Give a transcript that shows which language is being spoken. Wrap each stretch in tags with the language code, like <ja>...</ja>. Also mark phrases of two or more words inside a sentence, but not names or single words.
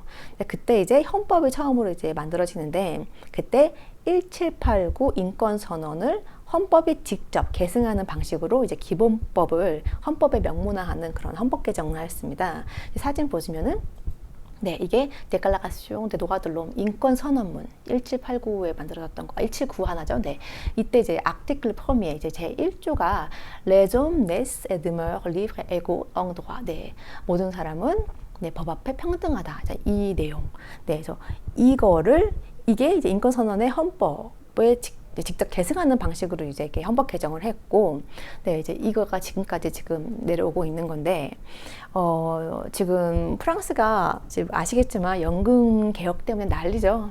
<ko>그때 이제 헌법이 처음으로 이제 만들어지는데, 그때 1789 인권선언을 헌법이 직접 계승하는 방식으로 이제 기본법을 헌법에 명문화하는 그런 헌법 개정을 하였습니다. 사진 보시면은, 네, 이게</ko> <fr>Déclaration des droits de l'homme</fr> <ko>인권선언문 1789에 만들어졌던 거, 179 하나죠. 네, 이때 이제</ko> <fr>article premier</fr> <ko>이제 제 1조가</ko> <fr>Les hommes naissent et demeurent libres et égaux en droit.</fr> <ko>네, 모든 사람은 네, 법 앞에 평등하다. 이 내용. 네, 그래서 이게 이제 인권선언의 헌법 헌법에 직접 계승하는 방식으로 이제 이렇게 헌법 개정을 했고, 네, 이제 이거가 지금까지 지금 내려오고 있는 건데, 지금 프랑스가 지금 아시겠지만 연금 개혁 때문에 난리죠.</ko>